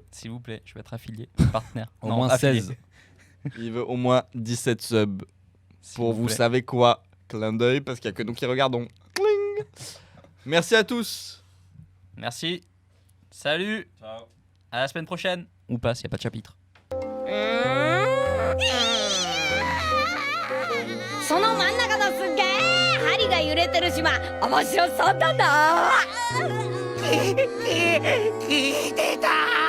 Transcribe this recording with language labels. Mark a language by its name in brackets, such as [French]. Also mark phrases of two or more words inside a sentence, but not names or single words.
[French] S'il vous plaît, je vais être affilié, partenaire. Au Non, moins affilié. 16. Il veut au moins 17 subs. S'il Pour vous plaît. savez quoi? Clin d'œil, parce qu'il n'y a que nous qui regardons. Cling. Merci à tous. Merci. Salut. À la semaine prochaine. Ou pas, s'il n'y a pas de chapitre. [Japanese] その真ん中のすっげえ針が揺れてる島面白そうだな聞いてた